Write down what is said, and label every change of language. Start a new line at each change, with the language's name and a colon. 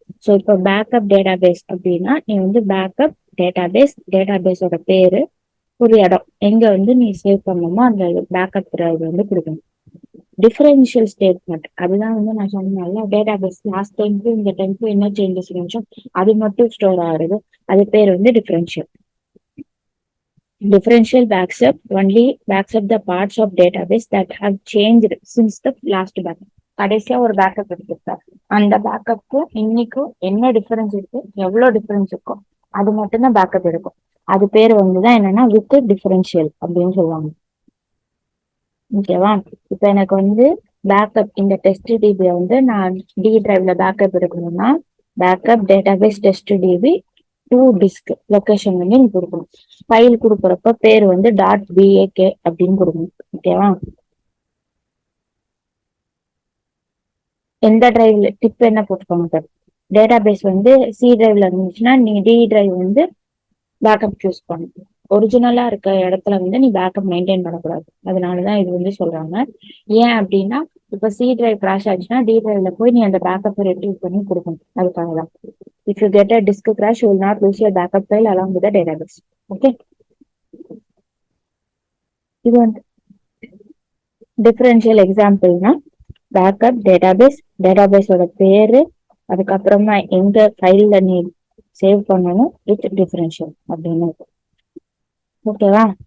Tamil: So இப்போ backup database அப்படின்னா நீ வந்து பேக்கப் டேட்டாபேஸோட பேரு, ஒரு இடம் எங்க வந்து நீ சேவ் பண்ணணுமோ அந்த பேக்கப் டிரைவ் வந்து கொடுக்கணும். டிஃபரன்ஷியல் ஸ்டேட்மெண்ட் அதுதான் வந்து நான் சொன்னேன்ல, டேட்டாபேஸ் லாஸ்ட் டைமுக்கு இந்த டைமுக்கு என்ன சேஞ்சஸ் இருந்துச்சோ அது மட்டும் ஸ்டோர் ஆகுது. அது பேர் வந்து differential.
English: Differential backs up the parts of database that have changed since the last backup.
Tamil: கடைசியா ஒரு பேக்கப் எடுத்துருப்பேன், அந்த பேக்கப்புக்கும் இன்னைக்கும் என்ன டிஃபரன்ஸ் இருக்கு, எவ்வளவு டிஃபரன்ஸ் இருக்கும் அது மட்டும் தான் பேக்கப் எடுக்கும். அது பேர் வந்துதான் என்னன்னா வித் டிஃபரன்ஷியல் அப்படின்னு சொல்லுவாங்க, ஓகேவா? இப்ப எனக்கு வந்து பேக்கப் இந்த டெஸ்ட் டிபியை வந்து நான் டி டிரைவ்ல பேக்கப் எடுக்கணும்னா backup database test DP two disk location வந்து நீ கொடுக்கணும். ஃபைல் கொடுக்குறப்ப பேர் வந்து .bak அப்படின்னு கொடுக்கணும், ஓகேவா? எந்த டிரைவ்ல டிப் என்ன போட்டுக்கோங்க, டேட்டாபேஸ் வந்து சி டிரைவ்ல இருந்துச்சுன்னா நீ டி டிரைவ் வந்து பேக்கப் சூஸ் பண்ணணும். ஒரிஜினலா இருக்க இடத்துல வந்து நீ பேக்கப் மெயின்டைன் பண்ணக்கூடாது. அதனாலதான் இது வந்து சொல்றாங்க. ஏன் அப்படின்னா இப்ப சி டிரைவ் கிராஷ் ஆச்சுன்னா டி டிரைவ்ல போய் நீ அந்த பேக்கப் ரெட்ரீவ் பண்ணி கொடுக்கணும். அதுக்காக தான்.
English: If you get a disk crash, you will not lose your backup file along with the database. Okay.
Tamil: இது வந்து டிஃபரன்ஷியல் எக்ஸாம்பிள்னா பேக்கப் டேட்டாபேஸோட பேரு அதுக்கப்புறமா எங்க ஃபைல்ல நீ சேவ் பண்ணணும் வித் டிஃபரன்ஷியல் அப்படின்னு. ஓகேவா?